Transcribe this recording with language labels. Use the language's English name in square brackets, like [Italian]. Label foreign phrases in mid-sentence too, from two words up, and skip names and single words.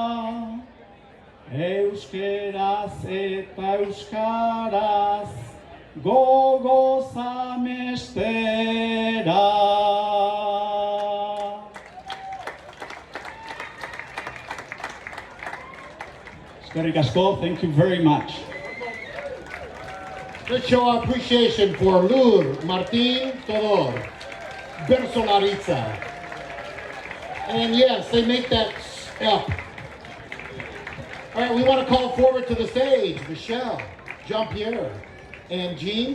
[Basque] Euskeraz eta euskaraz, gogoz amestera. Eskerrik asko, [English] thank you very much. Let's show our appreciation for Lur, Martín, Todor, Bersolaritza. And yes, they make that up. All right, we want to call forward to the stage Michelle, Jean-Pierre, and Jean.